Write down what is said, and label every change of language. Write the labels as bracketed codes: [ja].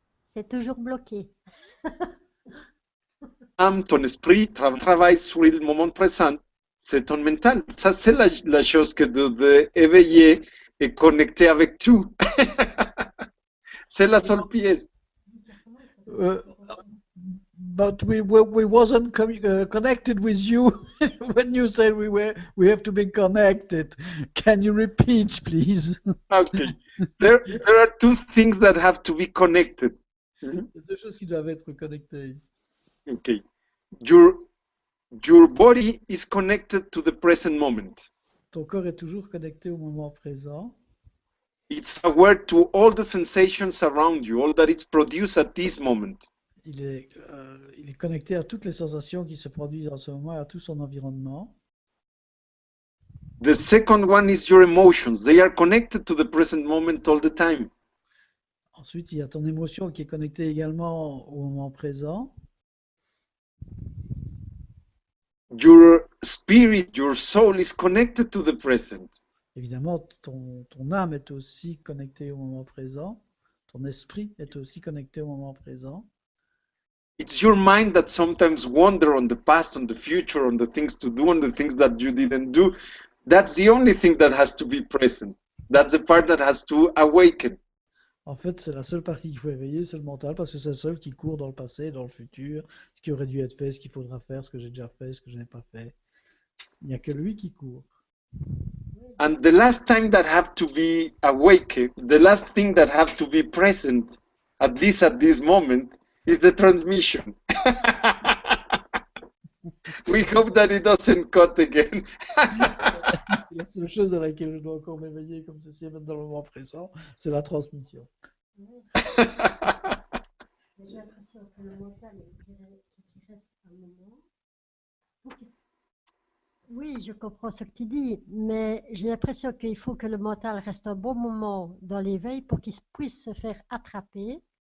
[fr] C'est toujours bloqué. âme, ton esprit travaille sur le moment présent. C'est ton mental. Ça, c'est la chose que de éveiller et connecter avec tout. C'est la seule pièce. [en] Uh, but we wasn't connected with you when you said we have to be connected. Can you repeat, please? Okay. There are two things that have to be connected. Mhm. [fr] Il y a deux choses qui doivent être connectées. [en] Okay. Your body is connected to the present moment. [fr] Ton corps est toujours connecté au moment présent. [en] It's aware to all the sensations around you, all that it's produced at this moment. [fr] Il est connecté à toutes les sensations qui se produisent en ce moment, à tout son environnement. [en] The second one is your emotions. They are connected to the present moment all the time. [fr] Ensuite, il y a ton émotion qui est connectée également au moment présent. [en] Your spirit, your soul is connected to the present. [fr] Évidemment, ton âme est aussi connectée au moment présent. Ton esprit est aussi connecté au moment présent. [en] It's your mind that sometimes wander on the past, on the future, on the things to do, on the things that you didn't do. That's the only thing that has to be present. That's the part that has to awaken. [fr] En fait, c'est la seule partie qu'il faut éveiller, c'est le mental, parce que c'est le seul qui court dans le passé, dans le futur, ce qui aurait dû être fait, ce qu'il faudra faire, ce que j'ai déjà fait, ce que je n'ai pas fait. Il n'y a que lui qui court. [en] And the last time that have to be awakened, the last thing that have to be present, at least at this moment, is the transmission. We hope that it doesn't cut again. [fr] La seule chose à laquelle je dois encore m'éveiller, comme ceci est dans le moment présent, c'est la transmission. J'ai l'impression que le mental, il reste un moment. Oui, je comprends ce que tu dis, mais j'ai l'impression qu'il faut que le mental reste un bon moment dans l'éveil pour qu'il puisse se faire attraper